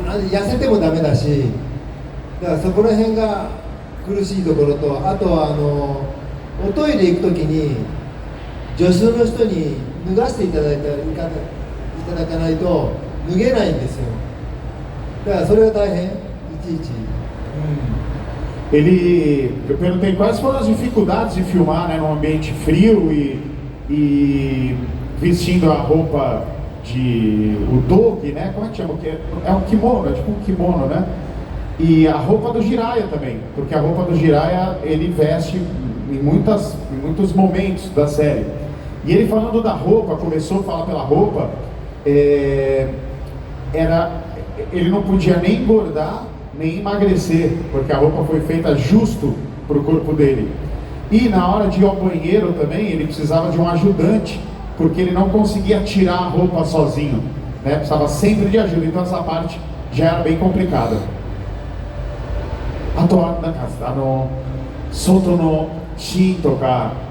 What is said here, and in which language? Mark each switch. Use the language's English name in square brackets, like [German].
[Japanese] で痩せてもダメだし、だからそこら辺が苦しいところと、あとはおトイレ行くときに助手の人に脱がせていただかないと脱げないんですよ。だからそれが大変、いちいち。 [Portuguese] Eu perguntei quais foram as dificuldades de filmar, né, num ambiente frio e vestindo a roupa o dogi, né? Como é que chama? É um kimono, é tipo um kimono, né? E a roupa do Jiraiya também, porque a roupa do Jiraiya ele veste em muitos momentos da série. E ele falando da roupa, começou a falar pela roupa, ele não podia nem engordar, nem emagrecer, porque a roupa foi feita justo para o corpo dele. E na hora de ir ao banheiro também, ele precisava de um ajudante, porque ele não conseguia tirar a roupa sozinho. né? Precisava sempre de ajuda, então essa parte já era bem complicada. [Japanese] あとはなんか外のシーンとか、